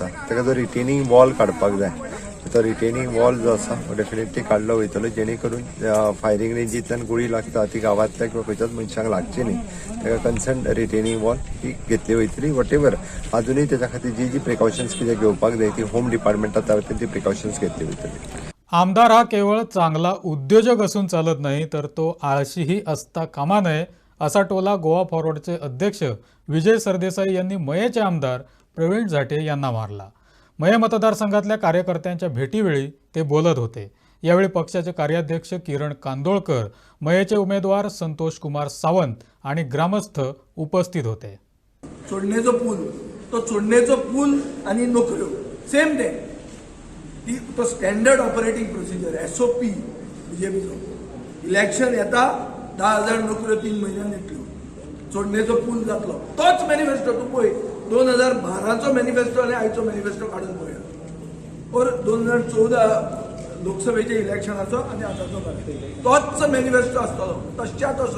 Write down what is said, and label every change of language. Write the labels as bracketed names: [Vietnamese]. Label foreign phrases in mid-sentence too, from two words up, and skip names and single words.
[Konkani] ताका जो [English] retaining wall [Konkani] काडपाक जाय, तो [English] retaining wall [Konkani] जो आसा तो डेफिनेटली काडलो वयतलो, जेणे करून फायरींग रेंजींतल्यान गोळी लागता ती गांवांतल्या किंवा खंयच्याच मनशांक लागची न्ही. ताका [English] concern retaining wall [Konkani] ही घेतली वयतली. [English] what ever [Konkani] अजूनही त्याच्या खातीर जी प्रिकॉशन्स कितें घेवपाक जाय ती होम डिपार्टमेंटाच्या वतीन ती प्रिकॉशन्स घेतली वयतली. [Marathi] आमदार हा केवळ चांगला उद्योजक असून चालत नाही, तर तो आळशीही असता कामा नये, असा टोला गोवा फॉरवर्डचे अध्यक्ष विजय सरदेसाई यांनी मयेचे आमदार प्रवीण झाटे यांना मारला. मये मतदारसंघातल्या कार्यकर्त्यांच्या भेटीवेळी ते बोलत होते. यावेळी पक्षाचे कार्याध्यक्ष किरण कांदोळकर, मयेचे उमेदवार संतोष कुमार सावंत आणि ग्रामस्थ उपस्थित होते. [Konkani] चोडणेचो पूल, तो चोडणेचो पूल आणि नोकऱ्यो [English] same day, [Konkani] तो [English] standard operating procedure [Konkani] SOP बीजेपीचो. इलेक्शन येता 10,000 नोकऱ्यो 3 म्हयन्यान येतल्यो. चोडणेचो पूल जातलो. तोच मॅनिफेस्टो तूं पळय 2012चो मॅनिफेस्टो आनी आयचो मॅनिफेस्टो काडून पळया. और 2014 लोकसभेच्या इलेक्शनाचो आनी आतांचो तोच मॅनिफेस्टो आसतलो, तशच्या तसो.